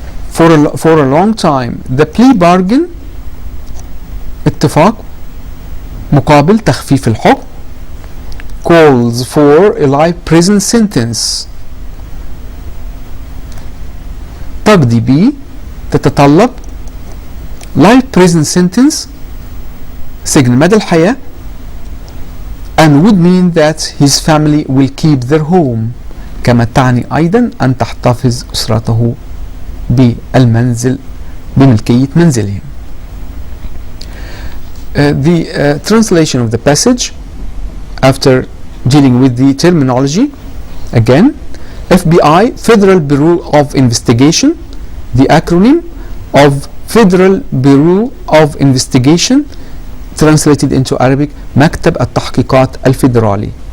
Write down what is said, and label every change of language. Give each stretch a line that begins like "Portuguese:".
English: For a long time, the plea bargain,
Arabic: اتفاق مقابل تخفيف الحكم,
English: calls for a life prison sentence.
Arabic: تقضي به, تتطلب
English: life prison sentence,
Arabic: سجن مدى الحياة,
English: and would mean that his family will keep their home.
Arabic: كما تعني أيضا أن تحتفظ أسرته بالمنزل بملكية منزلهم.
English: The translation of the passage after dealing with the terminology again: FBI, Federal Bureau of Investigation, the acronym of Federal Bureau of Investigation, translated into Arabic
Arabic: مكتب التحقيقات الفيدرالي.